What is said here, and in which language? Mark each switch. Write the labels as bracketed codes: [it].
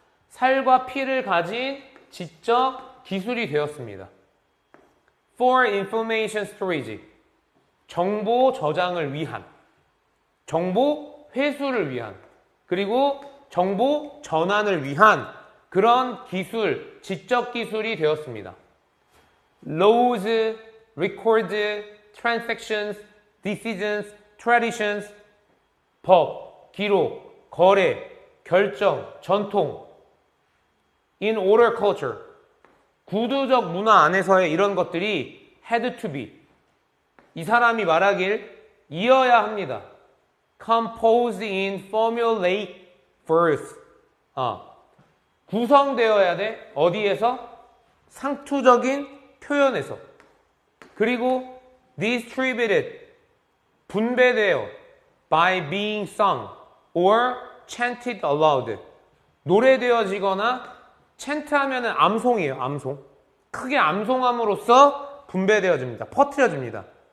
[ko] 살과 피를 가진 지적 기술이 되었습니다. [en] For information storage. [ko] 정보 저장을 위한. 정보 회수를 위한. 그리고 정보 전환을 위한 그런 기술, 지적 기술이 되었습니다. [en] Laws, records, transactions, decisions, traditions. [ko] 법, 기록, 거래, 결정, 전통. [en] In order culture. [ko] 구두적 문화 안에서의 이런 것들이 [en] had to be. [ko] 이 사람이 말하길 이어야 합니다. [en] Composed in formulaic verse. [ko] 구성되어야 돼. 어디에서? 상투적인 표현에서. 그리고 distributed. 분배되어 [en] by being sung or chanted aloud. [ko] 노래되어지거나 찬트하면은 암송이에요. 암송. 크게 암송함으로써 분배되어집니다. 퍼뜨려집니다.